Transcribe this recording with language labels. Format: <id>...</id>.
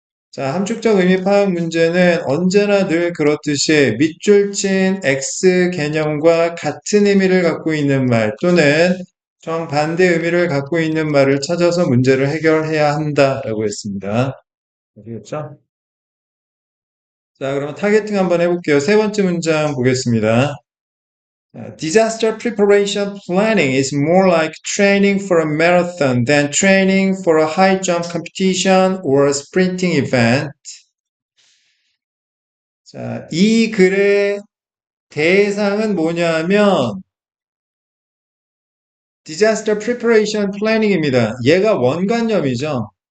<ko>자, 함축적 의미 파악 문제는 언제나 늘 그렇듯이 밑줄 친 X 개념과 같은 의미를 갖고 있는 말 또는 정반대 의미를 갖고 있는 말을 찾아서 문제를 해결해야 한다라고 했습니다. 아시겠죠? 자, 그러면 타겟팅 한번 해볼게요. 세 번째 문장 보겠습니다.</ko> <en>Disaster preparation planning is more like training for a marathon than training for a high jump competition or a sprinting event.</en> <ko>자, 이 글의 대상은 뭐냐면</ko> <en>disaster preparation planning</en> <ko>입니다. 얘가 원관념이죠.</ko>